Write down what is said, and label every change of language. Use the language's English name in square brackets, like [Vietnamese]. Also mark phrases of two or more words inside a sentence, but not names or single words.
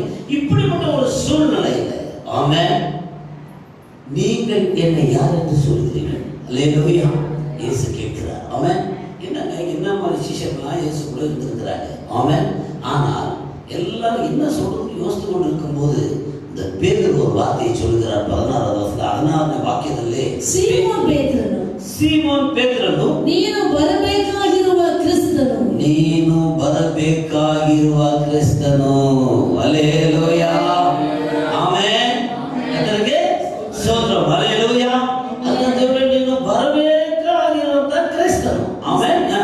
[Tamil] இப்படிப்பட்ட ஒரு சூழ்நிலையில ஆமென், நீங்கள் என்னை யார் என்று சொல்கிறீர்கள்? அல்லேலூயா. இயேசு கேட்கிறார். ஆமென். என்ன மாதிரி சிஷ்யர்கள்லாம் இயேசு கூட இருந்திருக்கிறாங்க. ஆமென். ஆனால் எல்லாரும் என்ன சொல்றது யோசித்து கொண்டு இருக்கும்போது இந்த பேதுரு ஒரு வார்த்தையை சொல்கிறார். 16வது வசனத்துல [Kannada] 16ನೇ ವಾಕ್ಯದಲ್ಲಿ ಸೀಮೋನ್ ಪೇತ್ರನು ನೀನು ಬರಬೇಕಾಗಿರುವ ಕ್ರಿಸ್ತನು. ಹಲ್ಲೆಲೂಯಾ. ಆಮೆನ್. ಅದರಿಗೆ ಸ್ತೋತ್ರ. ಹಲ್ಲೆಲೂಯಾ. ಅದಕ್ಕೆ ನೀನು ಬರಬೇಕಾಗಿರುವಂತ ಕ್ರಿಸ್ತನು. ಆಮೆನ್.